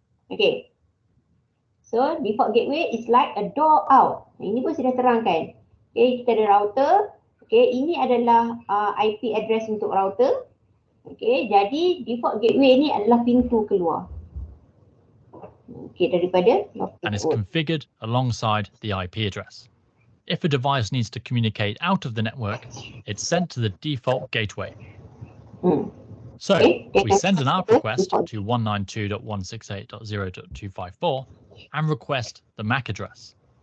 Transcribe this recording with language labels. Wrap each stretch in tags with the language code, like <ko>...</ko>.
<en>Okay, so default gateway is like a door out.</en> <ms>Ini pun sudah terangkan. Okay, kita ada router. Okay, ini adalah IP address untuk router. Okay, jadi default gateway ni adalah pintu keluar. Okay, daripada</ms> <en>and is configured alongside the IP address. If a device needs to communicate out of the network, it's sent to the default gateway. So we send an ARP request to 192.168.0.254 and request the MAC address.</en>